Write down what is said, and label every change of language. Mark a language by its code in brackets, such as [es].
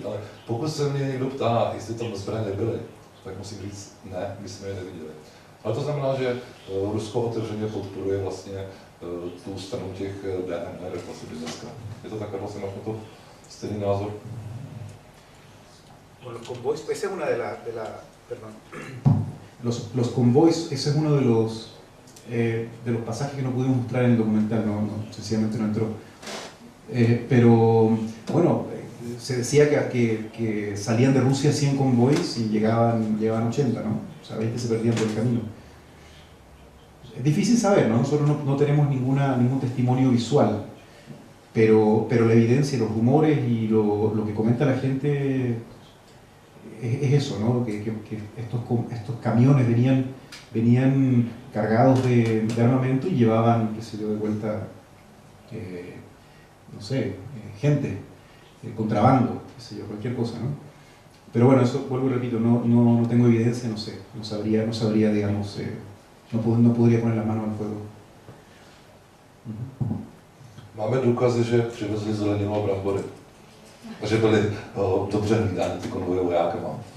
[cs] Ale pokud se mě někdo ptá, jestli tam zbraně byly, tak musím říct, ne, my jsme je neviděli. Ale to znamená, že Rusko otevřeně podporuje vlastně tu stranu těch DNR vlastně dneska. Je to tak, vlastně máš na to stejný názor? [es] Bueno, los convoys, esa es una perdón. Los convoys, ese es uno de los pasajes que no pudimos mostrar en el documental, sencillamente no entró. Pero, bueno, se decía que salían de Rusia 100 convoys y llegaban 80, ¿no? O sea, 20 se perdían por el camino. Es difícil saber, ¿no? Nosotros no tenemos ningún testimonio visual, pero la evidencia, los rumores y lo que comenta la gente es eso, ¿no? Que estos camiones venían cargados de armamento y llevaban, qué sé yo, de vuelta, no sé, gente, contrabando, qué sé yo, cualquier cosa, ¿no? Pero bueno, eso, vuelvo y repito, no tengo evidencia, no sé, no sabría, digamos, no podría poner la mano al fuego. [cs] Máme důkazy, že přivezli zeleninu a brambory. A že byly dobře hlídány ty konvoje vojákama.